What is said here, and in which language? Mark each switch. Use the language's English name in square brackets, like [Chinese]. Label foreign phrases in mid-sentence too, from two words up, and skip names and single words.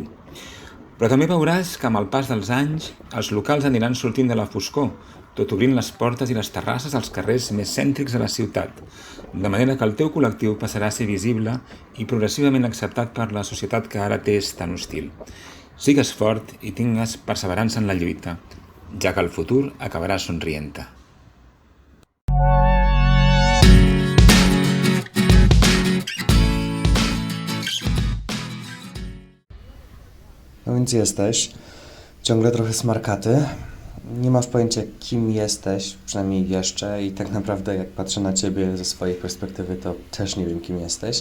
[Catalan] Però també veuràs que amb el pas dels anys els locals aniran sortint de la foscor, tot obrint les portes i les terrasses als carrers més cèntrics de la ciutat, de manera que el teu col·lectiu passarà a ser visible i progressivament acceptat per la societat que ara t'és tan hostil. Sigues fort i tingues perseverança en la lluita, ja que el futur acabarà somrient-te. [Polish] No więc jesteś ciągle trochę smarkaty, nie masz pojęcia kim jesteś, przynajmniej jeszcze i tak naprawdę jak patrzę na ciebie ze swojej perspektywy, to też nie wiem kim jesteś.